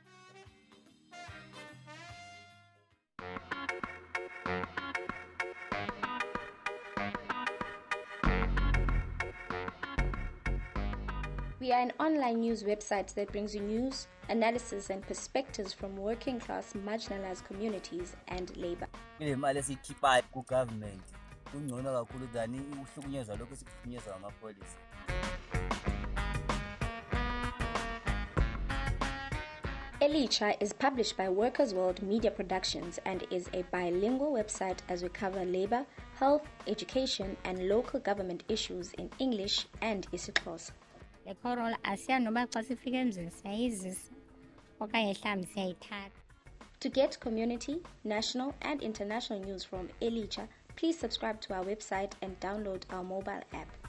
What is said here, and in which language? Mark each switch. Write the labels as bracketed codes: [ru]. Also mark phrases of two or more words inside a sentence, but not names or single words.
[en] We are an online news website that brings you news, analysis, and perspectives from working class, marginalized communities and labor. [xh] Imali esikhiphayo ku-government kungcono kakhulu than ukuhlukunyezwa lokho esikuhlukunyezwa ngamapolisa. [en] Elicha is published by Workers World Media Productions and is a bilingual website as we cover labor, health, education, and local government issues in English and isiXhosa. To get community, national, and international news from Elicha, please subscribe to our website and download our mobile app.